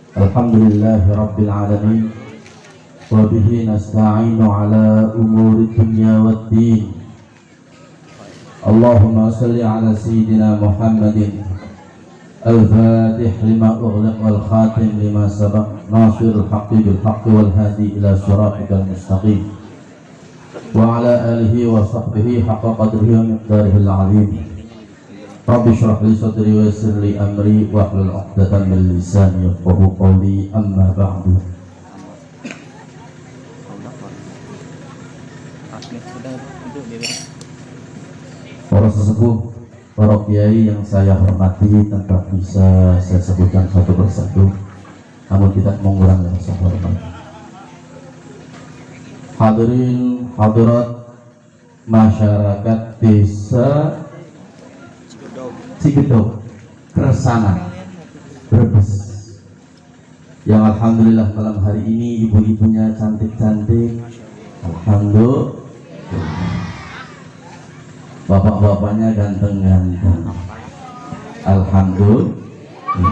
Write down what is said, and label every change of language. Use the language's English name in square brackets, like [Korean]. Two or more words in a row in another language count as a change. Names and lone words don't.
[Arabic] الحمد لله رب العالمين. وبه نستعين على أمور الدنيا والدين. اللهم صل على سيدنا محمد الفاتح لما أغلق والخاتم لما سبق ناصر الحق بالحق والهادي إلى صراطك المستقيم وعلى آله وصحبه حق قدره ومقداره العظيم. رب اشرح لي صدري ويسر لي أمري واحلل عقدة من لساني يفقهوا قولي، أما بعد. [Indonesian] Para sesepuh, para kiai yang saya hormati, tanpa bisa saya sebutkan satu persatu, namun tidak mengurangi rasa hormat. Hadirin hadirat masyarakat desa Cigedog, Keresanan, Brebes, yang alhamdulillah malam hari ini ibu-ibunya cantik-cantik, alhamdulillah, bapak-bapaknya ganteng-ganteng, alhamdulillah.